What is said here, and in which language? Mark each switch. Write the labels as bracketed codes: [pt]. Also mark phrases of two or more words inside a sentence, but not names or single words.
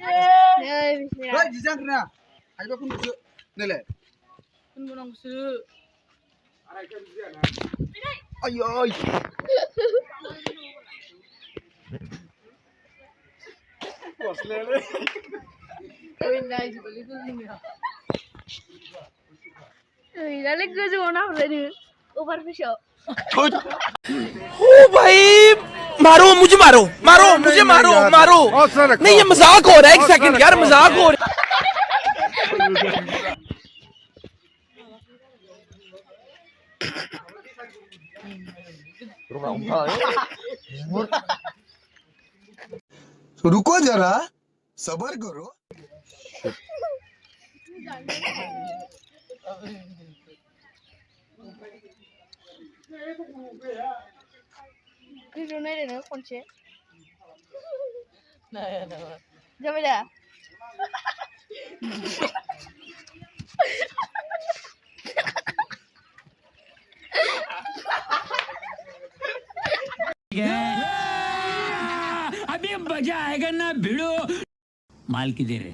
[brx] ओइ जिजांग्रा हायबा कुनसो नैलाय कुनबोनांगौसो आरायखौ बिदियाना आयै कसलेले ओइ नाय जुबलि गोजौनिया ओइ लाले गोजौआव नाहरलायनो ओभार फिसाव [hi] ओ भाई मारो मुझे मारो मारो मुझे मारो मारो नहीं ये मजाक हो रहा है एक सेकंड यार मजाक हो रहा है रुको जरा सबर करो [brx] भिडिअ नायदों खनसे जाबाय दा [hi] अभी मजा आएगा ना भिड़ो माल की दे रहे